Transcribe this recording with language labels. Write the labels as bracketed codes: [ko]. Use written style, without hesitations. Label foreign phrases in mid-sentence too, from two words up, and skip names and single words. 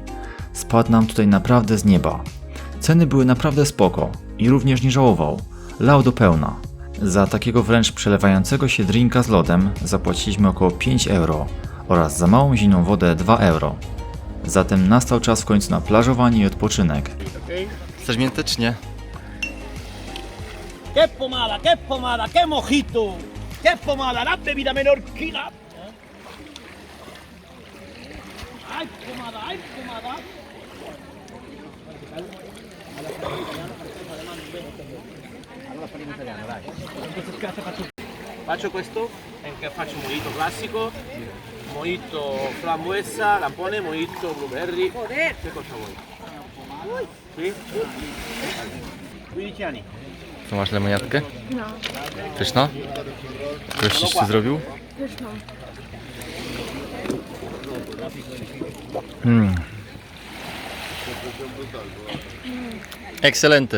[pl] Spadł nam tutaj naprawdę z nieba. Ceny były naprawdę spoko i również nie żałował. Lał do pełna. Za takiego wręcz przelewającego się drinka z lodem zapłaciliśmy około 5 euro oraz za małą zimną wodę 2 euro. Zatem nastał czas w końcu na plażowanie i odpoczynek. Chcesz miętę czy nie? [es] ¡Qué pomada, qué mojito! ¡Qué pomada! La bebida menorquina. ¡Ay, pomada, ay, pomada! [it] Faccio questo, che faccio un mojito classico, mojito frambuesa, lampone, mojito blueberry. Che cosa vuoi? Sì? 15 anni. [pl] Tu masz lemoniadkę? No, Pyszna? Gościś co zrobił? pyszną. Ekscelenty.